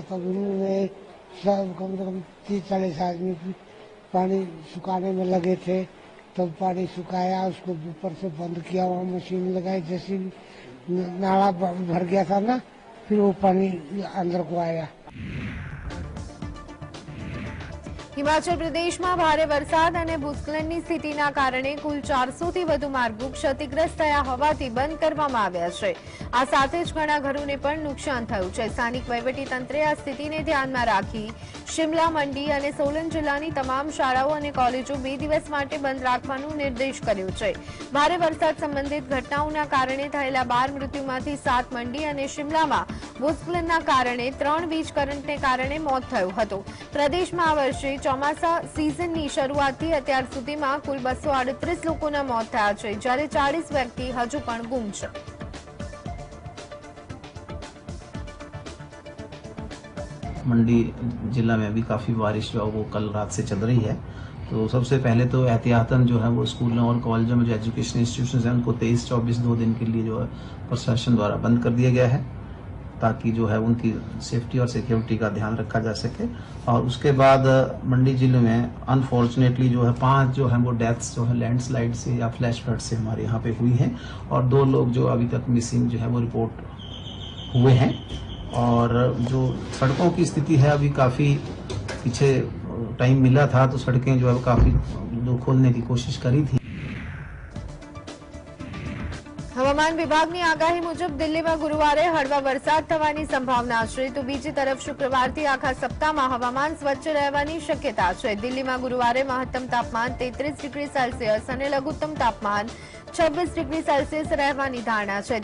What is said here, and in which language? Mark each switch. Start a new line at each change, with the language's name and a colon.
Hindi: तब उन्होंने सब कम से कम 30-40 आदमी पानी सुखाने में लगे थे. तब पानी सुखाया, उसको ऊपर से बंद किया, वहाँ मशीन लगाई. जैसे नाला भर गया था ना, फिर वो पानी अंदर को आया.
Gujarati: હિમાચલ પ્રદેશમાં ભારે વરસાદ અને ભૂસ્ખલનની સ્થિતિના કારણે કુલ 400થી વધુ માર્ગો ક્ષતિગ્રસ્ત થયા હોવાથી બંધ કરવામાં આવ્યા છે. આ સાથે જ ઘણા ઘરોને પણ નુકસાન થયું છે. સ્થાનિક વહીવટીતંત્રે આ સ્થિતિને ધ્યાનમાં રાખી શિમલા, મંડી અને સોલન જિલ્લાની તમામ શાળાઓ અને કોલેજો 2 દિવસ માટે બંધ રાખવાનો નિર્દેશ કર્યો છે. ભારે વરસાદ સંબંધિત ઘટનાઓના કારણે થયેલા 12 મૃત્યુમાંથી 7 મંડી અને શિમલામાં ભૂસ્ખલનના કારણે 3 વીજ કરંટને કારણે મોત થયું હતું. પ્રદેશમાં આ વર્ષે ચોમાસા સિઝનની શરૂઆતથી અત્યાર સુધીમાં કુલ 238 લોકોના મોત થયા છે, જ્યારે 40 વ્યક્તિ હજુ પણ ગુમ છે.
Hindi: मंडी जिला में भी काफ़ी बारिश जो है वो कल रात से चल रही है. तो सबसे पहले तो एहतियातन जो है वो स्कूलों और कॉलेजों में जो एजुकेशन इंस्टीट्यूशन हैं उनको 23-24 2 दिन के लिए जो है प्रशासन द्वारा बंद कर दिया गया है, ताकि जो है उनकी सेफ्टी और सिक्योरिटी का ध्यान रखा जा सके. और उसके बाद मंडी जिले में अनफॉर्चुनेटली जो है 5 जो है वो डेथ्स जो है लैंडस्लाइड से या फ्लैश फ्लड से हमारे यहाँ पे हुई हैं, और 2 लोग जो अभी तक मिसिंग जो है वो रिपोर्ट हुए हैं. और जो सड़कों की स्थिति है अभी काफ़ी पीछे टाइम मिला था तो सड़कें जो है काफ़ी खोलने की कोशिश करी थी.
Gujarati: હવામાન વિભાગની આગાહી મુજબ દિલ્હીમાં ગુરુવારે હળવા વરસાદ થવાની સંભાવના છે, તો બીજી તરફ શુક્રવારથી આખા સપ્તાહમાં હવામાન સ્વચ્છ રહેવાની શક્યતા છે. દિલ્હીમાં ગુરુવારે મહત્તમ તાપમાન 33 ડિગ્રી સેલ્સિયસ અને લઘુત્તમ તાપમાન 26 ડિગ્રી સેલ્સિયસ રહેવાની ધારણા છે.